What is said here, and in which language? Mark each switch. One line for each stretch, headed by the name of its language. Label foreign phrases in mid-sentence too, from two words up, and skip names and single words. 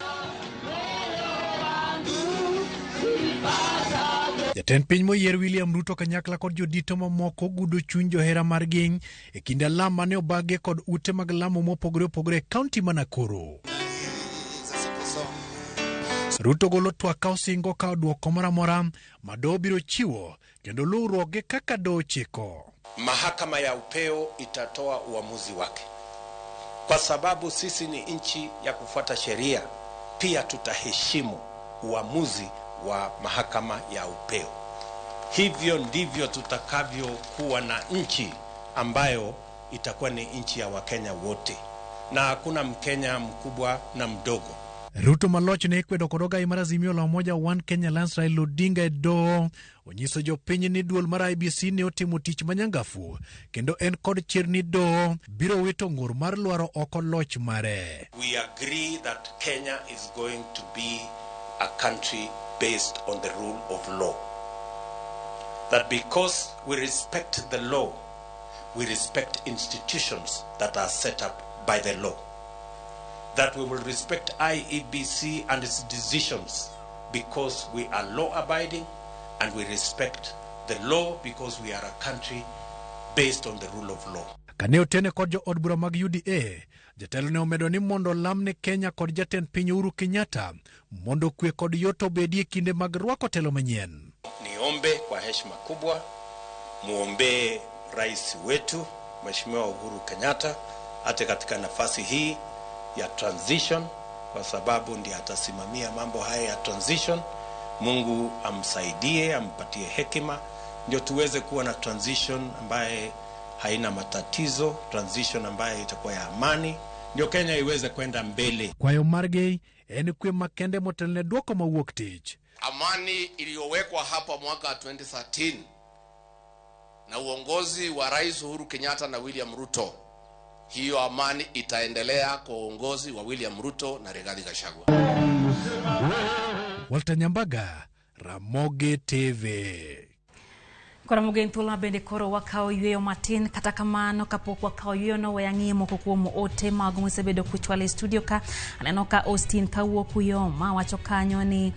Luo (Kenya and Tanzania): Jatend piny moyier William Ruto kanyakla kod jodito mamoko gudo chuny johera mar ging e kinde alam mane obage kod ute mag lamo mopogore opogore e kaunti ma Nakuru. Ruto golo twak ka osingo ka duoko moro amora ma doho biro chiwo kendo luwruoge kaka doho chiko.
Swahili: Mahakama ya upeo itatoa uamuzi wake. Kwa sababu sisi ni nchi ya kufuata sheria, pia tutaheshimu uamuzi wa mahakama ya upeo. Hivyo ndivyo tutakavyokuwa na nchi ambayo itakuwa ni nchi ya Wakenya wote, na hakuna Mkenya mkubwa na mdogo.
Luo (Kenya and Tanzania): Ruto maloch ne ikwedo kod ogai mar Azimio la Umoja One Kenya Alliance Raila Odinga e doho onyiso jopiny ni duol mar IEBC ne otimo tich manyangafu kendo en kod chir ni doho biro wito ng'ur mar lwaro oko loch mare.
English: We agree that Kenya is going to be a country based on the rule of law. That because we respect the law, we respect institutions that are set up by the law. That we will respect IEBC and its decisions because we are law-abiding, and we respect the law because we are a country based on the rule of law.
Luo (Kenya and Tanzania): Kane otene kod jo od bura mag UDA, jatelo ne omedo ni mondo lamne Kenya kod jatend piny Uhuru Kenyatta mondo kwe kod yoto bedie kinde mag rwako telo manyien.
Swahili: Niombe kwa heshima kubwa muombe rais wetu Mheshimiwa Uhuru Kenyatta ate katika nafasi hii ya transition, kwa sababu ndiye atasimamia mambo haya ya transition. Mungu amsaidie, ampatie hekima ndio tuweze kuwa na transition ambaye haina matatizo, transition ambaye itakuwa ya amani, ndio Kenya iweze kwenda mbele.
Luo (Kenya and Tanzania): Kwayo margi en kwe makende motelne duoko mawuok tich.
Swahili: Amani iliyowekwa hapa mwaka 2013 na uongozi wa Rais Uhuru Kenyatta na William Ruto, hiyo amani itaendelea kwa uongozi wa William Ruto na Rigathi Gachagua. Walter Nyambaga, Ramogi TV.
Luo (Kenya and Tanzania): Ramogi ntula bende koro wakao yueyo matin kata kamano kapok wakao yueyo no wayangi moko kuom ote mag musebedo kuchwale studio ka aneno ka Austin kawuok uyoma wacho kanyo ni